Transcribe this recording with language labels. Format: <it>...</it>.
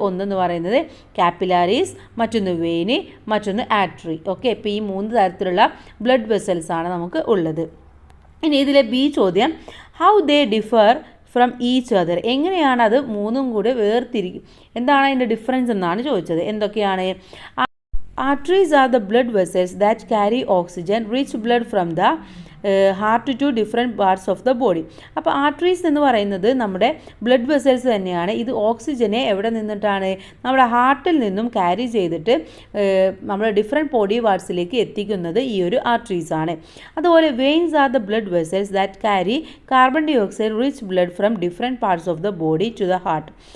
<ml>ഒന്നെന്ന് പറയുന്നത് കാപ്പിലാരീസ്, മറ്റൊന്ന് വെയിന്, മറ്റൊന്ന് ആർട്ടറി. ഓക്കെ, ഇപ്പോൾ ഈ 3 തരത്തിലുള്ള ബ്ലഡ് വെസൽസ് ആണ് നമുക്ക് ഉള്ളത്. ഇനി ഇതിലെ ബി ചോദ്യം,</ml> <en>how they differ from each other,</en> <ml>എങ്ങനെയാണ് അത് മൂന്നും കൂടെ വേർതിരിക്കും, എന്താണ് അതിൻ്റെ ഡിഫറൻസ് എന്നാണ് ചോദിച്ചത്. എന്തൊക്കെയാണ്?</ml> <en>Arteries are the blood vessels that carry oxygen rich blood from the heart to different parts of the body.</en> <ml>അപ്പോൾ ആർട്ടറീസ് എന്ന് പറയുന്നത് നമ്മുടെ ബ്ലഡ് വെസൽസ് തന്നെയാണ്. ഇത് ഓക്സിജനെ എവിടെ നിന്നിട്ടാണ്? നമ്മുടെ ഹാർട്ടിൽ നിന്നും ക്യാരി ചെയ്തിട്ട് നമ്മുടെ ഡിഫറെൻറ്റ് ബോഡി പാർട്സിലേക്ക് എത്തിക്കുന്നത് ഈ ഒരു ആർട്ടറീസ് ആണ്.</ml> <en>അതുപോലെ veins are the blood vessels that carry carbon dioxide rich blood from different parts of the body to the heart.</en>